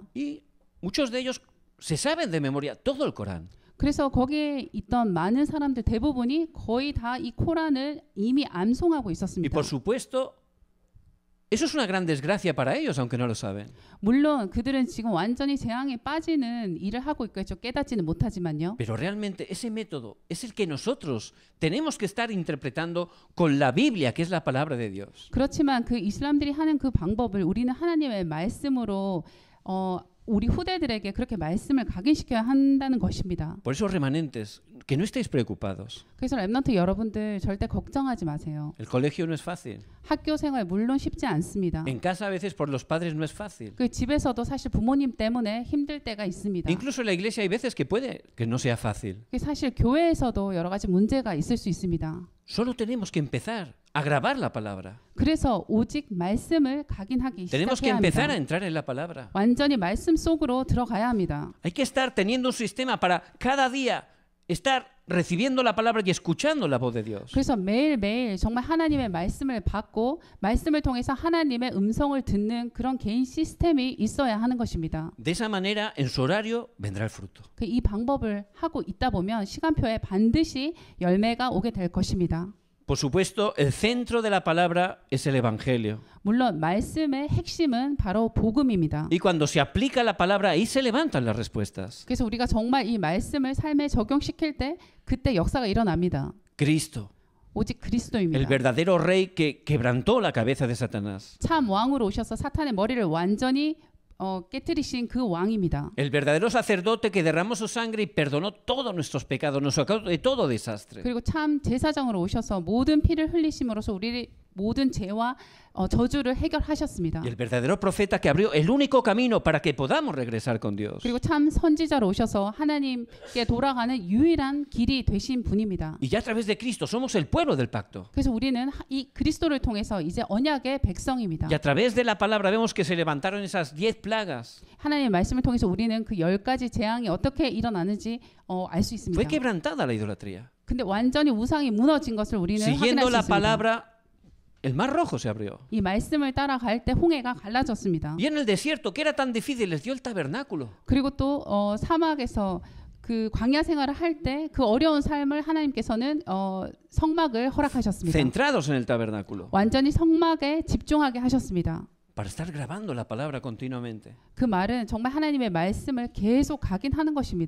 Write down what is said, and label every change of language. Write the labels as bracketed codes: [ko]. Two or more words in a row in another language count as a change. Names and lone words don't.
[es] Y muchos de ellos se saben de memoria todo el Corán. [ko] 그래서 거기에 있던 많은 사람들 대부분이 거의 다 이 코란을 이미 암송하고 [es] Y [ko] 있었습니다. [es] por supuesto, eso es una gran desgracia para ellos, aunque no lo saben. [ko] 물론 그들은 지금 완전히 재앙에 빠지는 일을 하고 있겠죠. 깨닫지는 못하지만요. [es] Pero realmente ese método es el que nosotros tenemos que estar interpretando con la Biblia, que es la palabra de Dios. [ko] 그렇지만 그 이슬람들이 하는 그 방법을 우리는 하나님의 말씀으로 우리 후대들에게 그렇게 말씀을 각인시켜야 한다는 것입니다. [es] Por eso, remanentes, que no estéis preocupados. [ko] 그래서 랩넌트 여러분들 절대 걱정하지 마세요. [es] El colegio no es fácil. [ko] 학교 생활 물론 쉽지 않습니다. [es] En casa a veces por los padres no es fácil. [ko] 그 집에서도 사실 부모님 때문에 힘들 때가 있습니다. [es] Incluso en la iglesia hay veces que puede que no sea fácil. [ko] 그 사실 교회에서도 여러 가지 문제가 있을 수 있습니다. [es] Solo tenemos que empezar a grabar la palabra. [ko] 그래서 오직 말씀을 각인하기 [es] Tenemos que [ko] 시작해야 [es] empezar a [ko] 합니다. [es] entrar en la palabra. [ko] 완전히 말씀 속으로 들어가야 합니다. [es] Hay que estar teniendo un sistema para cada día estar recibiendo la palabra y escuchando la voz de Dios. [ko] 그래서 매일매일 정말 하나님의 말씀을 받고 말씀을 통해서 하나님의 음성을 듣는 그런 개인 시스템이 있어야 하는 것입니다. [es] De esa manera, en su horario, vendrá el fruto. [ko] 이 방법을 하고 있다 보면 시간표에 반드시 열매가 오게 될 것입니다. [es] Por supuesto, el centro de la palabra es el Evangelio. [ko] 물론 말씀의 핵심은 바로 복음입니다. [es] Y cuando se aplica la palabra, ahí se levantan las respuestas. [ko] 그래서 우리가 정말 이 말씀을 삶에 적용시킬 때 그때 역사가 일어납니다. [es] Cristo, [ko] 오직 [es] el [ko] 그리스도입니다. [es] verdadero rey que quebrantó la cabeza de Satanás. [ko] 참 왕으로 오셔서 사탄의 머리를 완전히 깨뜨리신 그 왕입니다. [es] El verdadero sacerdote que derramó su sangre y perdonó todos nuestros pecados, nos sacó de todo desastre. [ko] 그리고 참 제사장으로 오셔서 모든 피를 흘리심으로써 우리 모든 죄와 저주를 해결하셨습니다. [es] Y el verdadero profeta que abrió el único camino para que podamos regresar con Dios. [ko] 그리고 참 선지자로 오셔서 하나님께 돌아가는 유일한 길이 되신 분입니다. [es] Y ya a través de Cristo somos el pueblo del pacto. [ko] 그래서 우리는 이 그리스도를 통해서 이제 언약의 백성입니다. [es] Y a través de la palabra vemos que se levantaron esas 10 plagas. [ko] 하나님의 말씀을 통해서 우리는 그 10가지 재앙이 어떻게 일어나는지 알 수 있습니다. [es] Fue quebrantada la idolatría. [ko] 근데 완전히 우상이 무너진 것을 우리는 [es] Siguiendo [ko] 확인할 수 [es] la [ko] 있습니다. [es] palabra, el mar rojo se abrió. [ko] 이 말씀을 따라갈 때 홍해가 갈라졌습니다. [es] Y en el desierto, que era tan difícil, les dio el tabernáculo. [ko] 그리고 또 사막에서 그 광야 생활을 할 때 그 어려운 삶을 하나님께서는 성막을 허락하셨습니다. [es] Centrados en el tabernáculo. [ko] 완전히 성막에 집중하게 하셨습니다. [es] Para estar grabando la palabra continuamente. [ko] 그 말은 정말 하나님의 말씀을 계속 각인하는 것입니다.